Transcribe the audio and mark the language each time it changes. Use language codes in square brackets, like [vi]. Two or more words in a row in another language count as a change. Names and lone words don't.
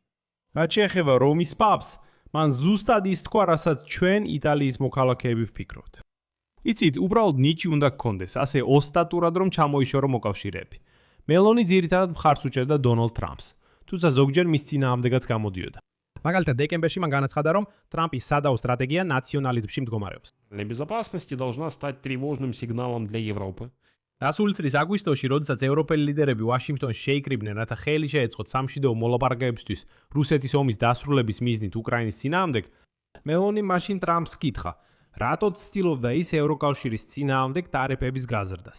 [ka] რაც შეეხება რომის პაპს, მან ზუსტად ის თქვა, რასაც ჩვენ იტალიის მოქალაქეები ვფიქრობთ. იცით, უბრალოდ ნიჭი უნდა გქონდეს, ასე ოსტატურად რომ ჩამოიშორო მოკავშირეები. მელონი ძირითადად მხარს უჭერდა დონალდ ტრამპს, თუმცა ზოგჯერ მის წინააღმდეგაც გამოდიოდა. მაგალითად, დეკემბერში მან განაცხადა, რომ ტრამპის სადაო სტრატეგია ნაციონალიზმში მდგომარეობს. [ru] Безопасности должна стать тревожным сигналом для Европы. [ka] გასული წლის აგვისტოში, როდესაც ევროპელი ლიდერები ვაშინგტონში შეიკრიბნენ, რათა ხელი შეეწყოთ სამშვიდობო მოლაპარაკებებისთვის რუსეთის ომის დასრულების მიზნით უკრაინის წინააღმდეგ, მელონი მაშინ ტრამპს კითხა, რატო ცდილობდა ის ევროკავშირის წინააღმდეგ ტარიფების გაზრდას.